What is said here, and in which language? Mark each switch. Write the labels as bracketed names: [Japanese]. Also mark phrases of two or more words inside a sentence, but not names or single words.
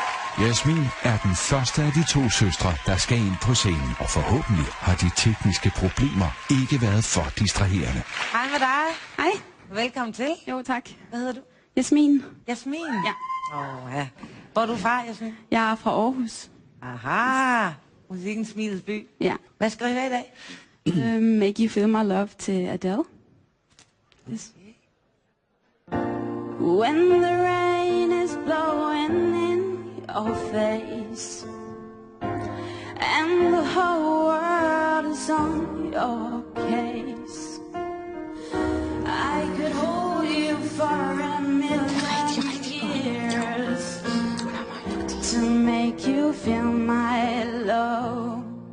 [Danish] Jasmin er den første af de to søstre, der skal ind på scenen, og forhåbentlig har de tekniske problemer ikke været for distraherende. Hej med dig. Hej. Velkommen til. Jo, tak. Hvad hedder du? Jasmin. Jasmin? Ja. Ja. Hvor er du fra, Jasmin? Jeg er fra Aarhus. Aha. Musikkens smilets by. Ja. Hvad skal du have i dag? Make You Feel My Love til Adele. Yes. [English] When the rain is blowing in your face and the whole world is on your case, I could hold you for a million years to make you feel my love.